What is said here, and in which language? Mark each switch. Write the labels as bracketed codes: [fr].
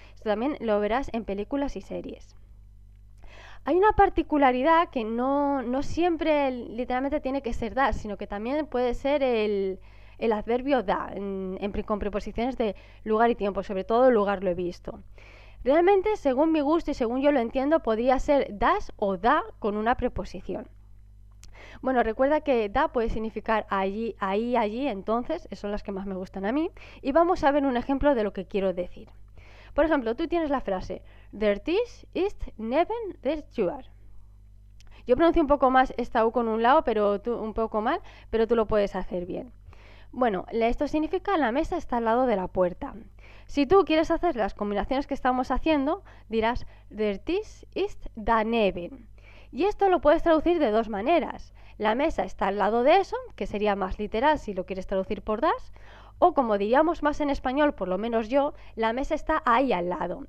[es] Esto también lo verás en películas y series. Hay una particularidad que no siempre literalmente tiene que ser dar, sino que también puede ser el adverbio da, con preposiciones de lugar y tiempo, sobre todo lugar lo he visto. Realmente, según mi gusto y según yo lo entiendo, podría ser das o da con una preposición. Bueno, recuerda que da puede significar allí, ahí, allí, entonces, son las que más me gustan a mí. Y vamos a ver un ejemplo de lo que quiero decir. Por ejemplo, tú tienes la frase [de] Der Tisch ist neben der Tür. [es] Yo pronuncio un poco más esta U con un lado, pero tú un poco mal, pero tú lo puedes hacer bien. Bueno, esto significa la mesa está al lado de la puerta. Si tú quieres hacer las combinaciones que estamos haciendo, dirás [de] Der Tisch ist daneben. [es] Y esto lo puedes traducir de dos maneras. La mesa está al lado de eso, que sería más literal si lo quieres traducir por das, o como diríamos más en español, por lo menos yo, la mesa está ahí al lado.